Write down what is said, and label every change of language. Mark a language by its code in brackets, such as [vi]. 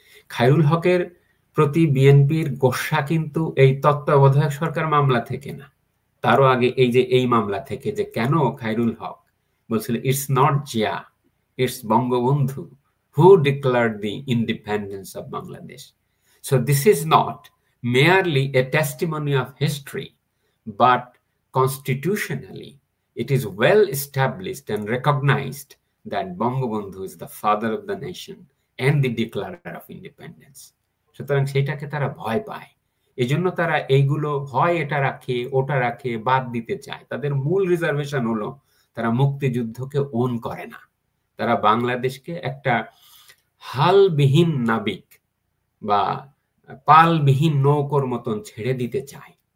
[bn] খায়রুল হকের প্রতি বিএনপির গোসা কিন্তু এই তত্ত্বাবধায়ক সরকার মামলা থেকে না, তারও আগে এই মামলা থেকে, যে কেন খায়রুল হক বলছিল [en] It's not Zia, it's Bangabandhu who declared the independence of Bangladesh. So this is not merely a testimony of history, but constitutionally it is well established and recognized that Bangabandhu is the father of the nation and the declarer of independence. [bn] সুতরাং সেইটাকে তারা ভয় পায়, এজন্য তারা এইগুলো হয় এটা রাখে ওটা রাখে বাদ দিতে চায়। তাদের মূল রিজার্ভেশন হলো তারা মুক্তিযুদ্ধকে ওন করে না, তারা বাংলাদেশকে একটা হালবিহীন নাবিক বা পালবিহীন নৌকোর মতন ছেড়ে দিতে চায়।